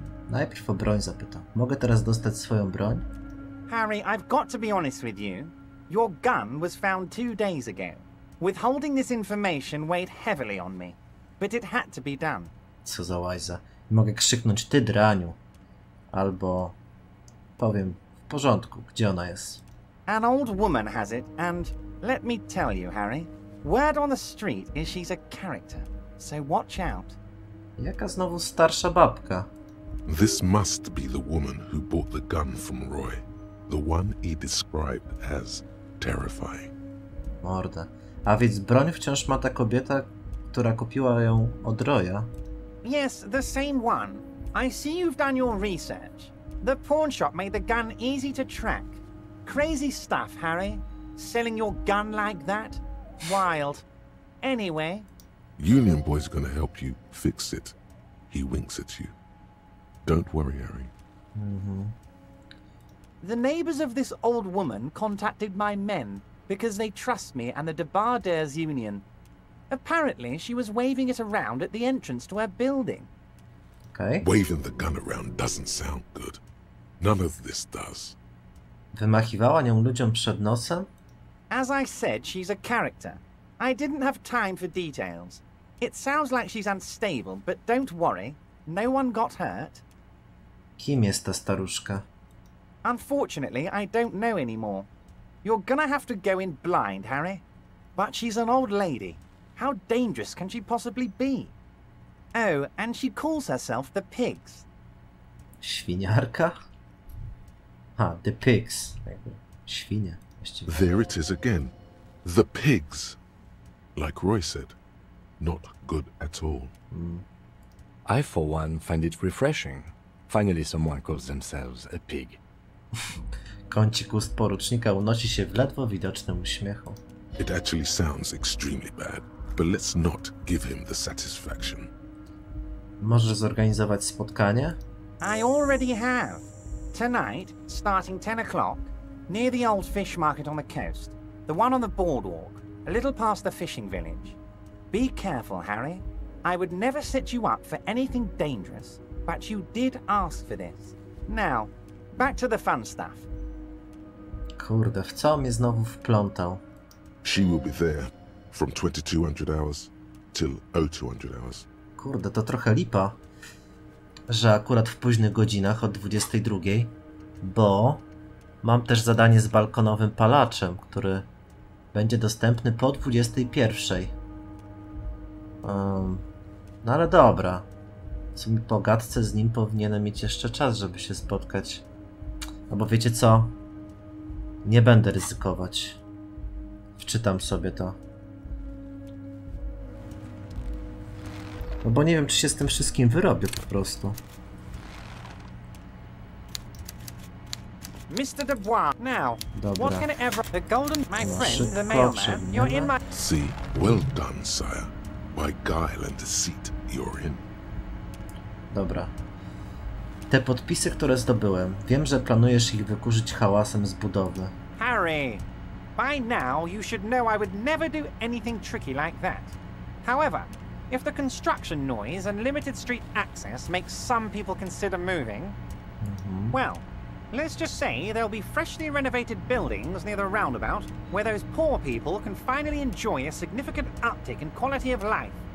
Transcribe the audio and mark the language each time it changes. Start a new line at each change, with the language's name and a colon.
Polish: Najpierw o broń zapytam. Mogę teraz dostać swoją broń?
English: Harry, I've got to be honest with you. Your gun was found 2 days ago. Withholding this information weighed heavily on me, but it had to be done.
Polish: Co za łajza. Mogę krzyknąć, ty draniu. Albo powiem, w porządku, gdzie ona jest?
English: An old woman has it, and let me tell you, Harry, word on the street is she's a character, so watch out.
Polish: Jaka znowu starsza babka?
English: This must be the woman who bought the gun from Roy. The one he described as terrifying.
Polish: Mordę. A więc broń wciąż ma ta kobieta, która kupiła ją od Roya?
English: Yes, the same one. I see you've done your research. The pawn shop made the gun easy to track. Crazy stuff, Harry. Selling your gun like that? Wild. Anyway... Union Boy's gonna help you fix it. He winks at you. Don't worry, Harry. The neighbors of this old woman contacted my men because they trust me and the Debarders Union. Apparently, she was waving it around at the entrance to her building. Okay. Waving the gun around doesn't sound good. None of this does.
Polish: Wymachiwała nią ludziom przed nosem?
English: As I said, she's a character. I didn't have time for details. It sounds like she's unstable, but don't worry. No one got hurt.
Polish: Kim jest ta staruszka?
English: Unfortunately, I don't know anymore. You're gonna have to go in blind, Harry. But she's an old lady. How dangerous can she possibly be? Oh, and she calls herself the Pigs.
Polish: Świniarka? Ha, the Pigs. Świnie. Właściwie.
English: There it is again. The pigs. Like Roy said, not good at all. I, for one, find it refreshing. Finally someone calls themselves a pig.
Polish: Kącik ust porucznika unosi się w ledwo widocznym uśmiechu.
English: It actually sounds extremely bad, but let's not give him the satisfaction.
Polish: Możesz zorganizować spotkanie?
English: I already have. Tonight, starting 10 o'clock, near the old fish market on the coast. The one on the boardwalk, a little past the fishing village. Be careful, Harry. I would never set you up for anything dangerous, but you did ask for this. Now, back to the fun stuff.
Polish: Kurde, w co mnie znowu wplątał?
English: She will be there from 2200 hours till 0200 hours.
Polish: Kurde, to trochę lipa, że akurat w późnych godzinach od 22, bo mam też zadanie z balkonowym palaczem, który będzie dostępny po 21. No ale dobra. W sumie po gadce z nim powinienem mieć jeszcze czas, żeby się spotkać. No bo wiecie co? Nie będę ryzykować. Wczytam sobie to. No bo nie wiem, czy się z tym wszystkim wyrobię po prostu.
English: Mr. Dubois. Now,
Polish: Dobra.
English: what can it ever... The golden... My
Polish: No,
English: friend, the
Polish: szybko
English: mailman. You're in my... See, well done, sire. By guile and deceit, you're in.
Polish: Dobra. Te podpisy, które zdobyłem, wiem, że planujesz ich wykurzyć hałasem z budowy.
English: Harry, by now you should know I would never do anything tricky like that. However, if the construction noise and limited street access makes some people consider moving, well, let's just say there'll be freshly renovated buildings near the roundabout where those poor people can finally enjoy a significant uptick in quality of life.